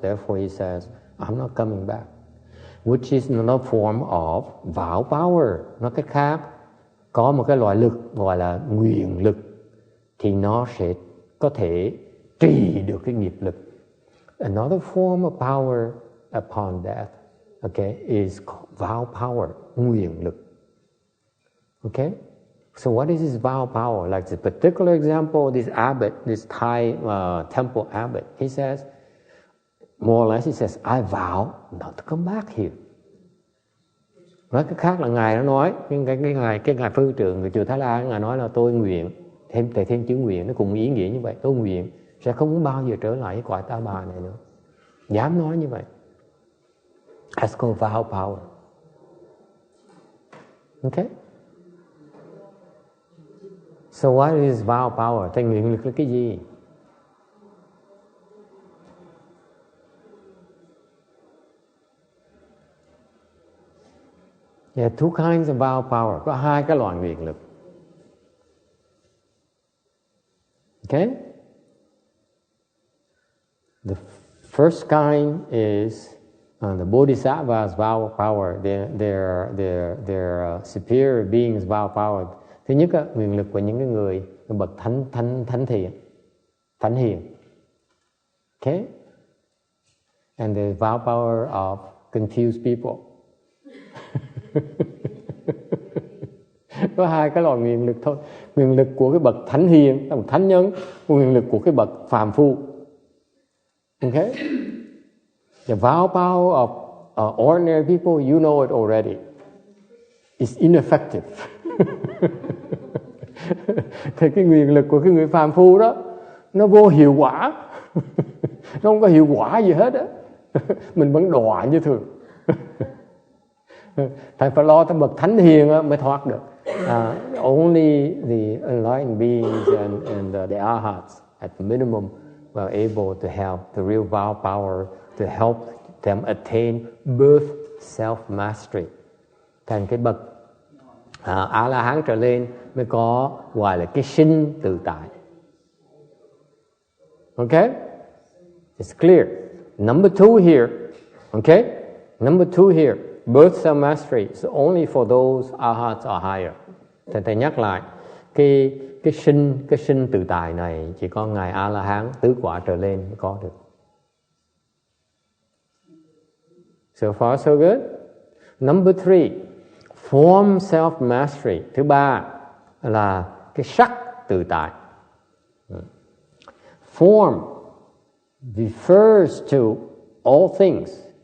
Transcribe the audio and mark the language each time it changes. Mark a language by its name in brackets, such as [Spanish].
[English] Therefore he says, I'm not coming back. Which is another form of vow power. [Vietnamese] Nói cách khác, có một cái loại lực gọi là nguyện lực, thì nó sẽ có thể trì được cái nghiệp lực. [English] Another form of power upon death, okay, is vow power, nguyện lực. Okay? So what is this vow power? Like this particular example, this abbot, this Thai temple abbot, he says, more or less he says, I vow not to come back here. [Vietnamese] Nói cách khác là ngài nó nói, cái ngài phương trưởng người chùa Thái Lan, ngài nói là tôi nguyện, thêm chữ nguyện, nó cùng ý nghĩa như vậy, tôi nguyện sẽ không bao giờ trở lại cái cõi ta bà này nữa. Dám nói như vậy. [English] That's called vow power. Okay? So what is vow power? [Vietnamese] Thì nguyện lực là cái gì? [English] There are two kinds of vow power. [Vietnamese] Có hai cái loại nguyện lực. [English] Okay? The first kind is the Bodhisattva's vow power. They're superior beings' vow power. [Vietnamese] Thứ nhất, nguyện lực của những cái người bậc thánh hiền. [English] Okay? And the vow power of confused people. [Vietnamese] Có hai cái loại nguyện lực thôi. Nguyện lực của cái bậc thánh hiền, bậc thánh nhân, nguyện lực của cái bậc phàm phu. [English] Okay? The vow power of ordinary people, you know it already. It's ineffective. [Vietnamese] Thì cái nguyện lực của cái người phàm phu đó, nó vô hiệu quả. Nó không có hiệu quả gì hết á. Mình vẫn đọa như thường. Thầy phải lo tới bậc thánh hiền mới thoát được. [English] Only the enlightened beings and the arhats at the minimum were able to help the real vow power to help them attain birth self-mastery. [Vietnamese] Thành cái bậc A-la-hán trở lên mới có gọi là cái sinh tự tại. [English] Okay? It's clear. Number two here. Okay? Number two here. Birth self-mastery is only for those arhats or higher. [Vietnamese] Thầy nhắc lại, cái sinh tự tại này chỉ có ngài A-la-hán tứ quả trở lên mới có được. [English] So far so good. Number three, form self-mastery. [Vietnamese] Thứ ba là cái sắc tự tại. [English] form refers to all things.